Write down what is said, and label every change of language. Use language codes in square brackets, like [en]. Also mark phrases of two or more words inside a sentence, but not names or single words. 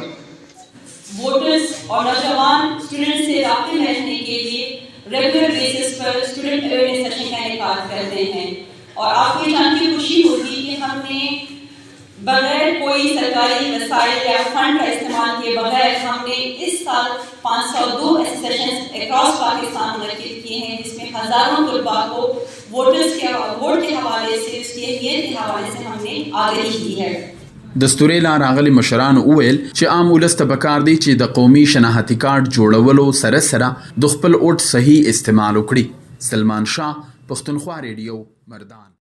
[ur] ووٹرز اور نوجوان سٹوڈنٹ سے رابطے میں رہنے کے لیے [en] regular basis [ur] پر [en] student awareness session [ur] کا انعقاد کرتے ہیں اور آپ کو یہ جان کے خوشی ہوگی کہ ہم نے بغیر کوئی سرکاری وسائل یا فنڈ کا استعمال کیے بغیر ہم نے اس سال 502 [en] sessions across Pakistan [ur] منعقد کیے ہیں جس میں ہزاروں طلبہ کو ووٹرز کے ووٹ کے حوالے سے اس کی اہمیت کے حوالے سے ہم نے آگاہی کی ہے. [ps] دستوري لا راغلي مشران وویل چې عام ولس ته پکار دی چې د قومي شناختی کارت جوړولو سره سره د خپل ووټ صحیح استعمال وکړي. سلمان شاه، پښتونخوا ریډیو، مردان.